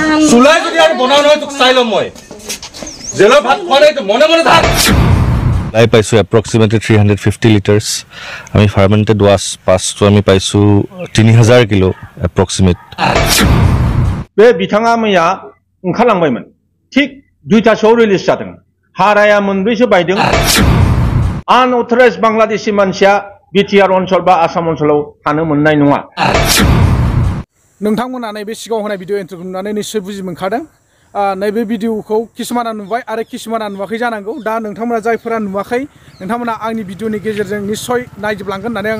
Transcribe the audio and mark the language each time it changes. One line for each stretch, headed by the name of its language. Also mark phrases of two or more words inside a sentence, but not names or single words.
Assamese: চুলাই যদি আৰু বনাও নহয় তোক চাই ল'ম মই জেলৰ ভাত খোৱা নাই তো মনে মনে থাক লাই পাইছো
English: approximately 350 litres
Assamese: আমি
English: fermented wash
Assamese: পাঁচটো আমি পাইছো 3000 কিলো এপ্ৰক্সিমেট
Bodo: बे बिथाङा मैया ओंखारलांबायमोन थिग 2टासोआव रिलिज जादों हाराया मोनब्रैसो बायदों आनअथराइज बांलादेशी मानसिया बिटिआर ओनसोल बा आसाम ओनसोलाव थानो मोननाय नङा नोंथांमोना नैबे सिगाङाव होनाय
English: video entrykhou
Bodo: नुनानै निश्चय बुजि मोनखादों नैबे भिडिअखौ किसुमाना नुबाय आरो किसुमाना नुवाखै जानांगौ दा नोंथांमोना जायफोरा नुवाखै नोंथांमोना आंनि भिडिअनि गेजेरजों निश्चय नायजोबलांगोन होननानै आं